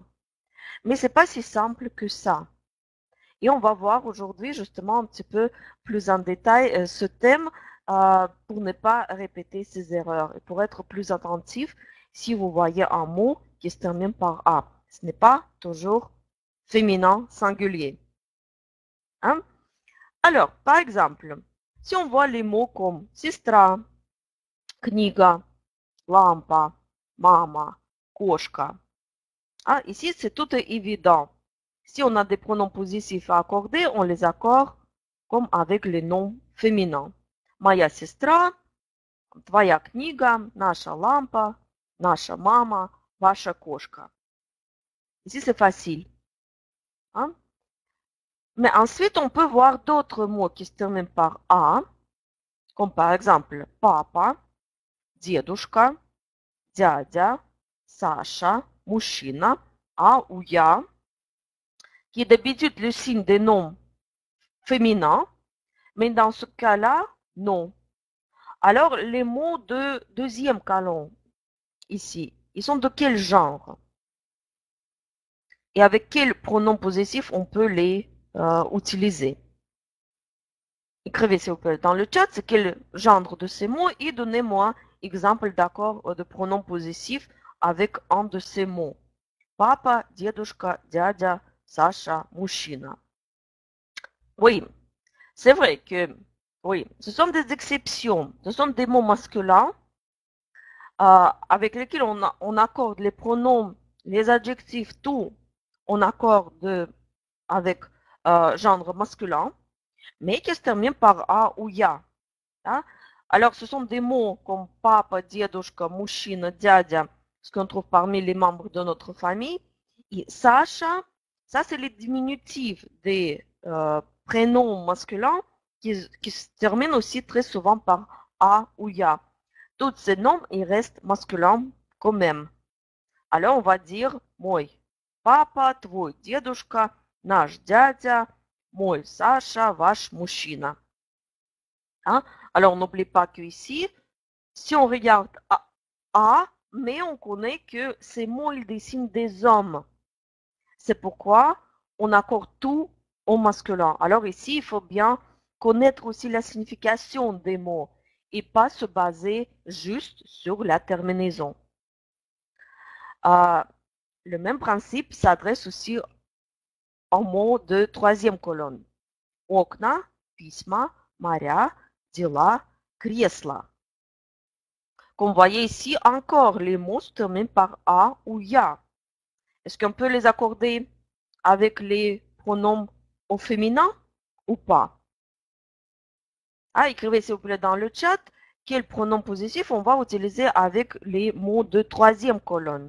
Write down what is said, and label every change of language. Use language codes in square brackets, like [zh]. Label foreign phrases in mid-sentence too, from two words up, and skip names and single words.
[fr] Mais c'est pas si simple que ça. Et on va voir aujourd'hui justement un petit peu plus en détail ce thème pour ne pas répéter ces erreurs et pour être plus attentif si vous voyez un mot qui se termine par A. Ce n'est pas toujours féminin singulier. Hein? Alors, par exemple, si on voit les mots comme [ru] сестра, книга, лампа, мама, кошка, [fr] hein, ici c'est tout évident. Si on a des pronoms positifs à accorder, on les accorde comme avec les noms féminins. [ru] Моя сестра, твоя книга, наша лампа, наша мама, ваша кошка. [fr] Ici c'est facile. Hein? Mais ensuite, on peut voir d'autres mots qui se terminent par A, comme par exemple [ru] папа, дедушка, дядя, Саша, мужчина, [fr] A ou я, qui est d'habitude le signe des noms féminins, mais dans ce cas-là, non. Alors, les mots de deuxième colonne, ici, ils sont de quel genre? Et avec quel pronom possessif on peut les utiliser? Écrivez s'il vous plaît dans le chat c'est quel genre de ces mots et donnez-moi exemple d'accord de pronom possessif avec un de ces mots. Papa, [ru] дедушка, дядя, Sacha, мужчина. [fr] Oui, c'est vrai que oui, ce sont des exceptions, ce sont des mots masculins avec lesquels on accorde les pronoms, les adjectifs, tout, on accorde avec genre masculin, mais qui se terminent par A ou Ya. Hein? Alors, ce sont des mots comme papa, [ru] дедушка, мужчина, дядя, [fr] ce qu'on trouve parmi les membres de notre famille. Et Sacha, ça c'est les diminutifs des prénoms masculins qui se terminent aussi très souvent par A ou Ya. Tous ces noms, ils restent masculins quand même. Alors, on va dire [ru] мой папа, твой дедушка, наш дядя, мой Саша, ваш мужчина. [fr] Hein? Alors, n'oublie pas que ici, si on regarde A, mais on connaît que ces mots, ils dessinent des hommes. C'est pourquoi on accorde tout au masculin. Alors ici, il faut bien connaître aussi la signification des mots et pas se baser juste sur la terminaison. Le même principe s'adresse aussi aux mots de troisième colonne. [ru] Окна, письма, моря, дела, кресла. [fr] Comme vous voyez ici, encore les mots se terminent par A ou Ya. Est-ce qu'on peut les accorder avec les pronoms au féminin ou pas? Écrivez s'il vous plaît dans le chat quel pronom possessif on va utiliser avec les mots de troisième colonne.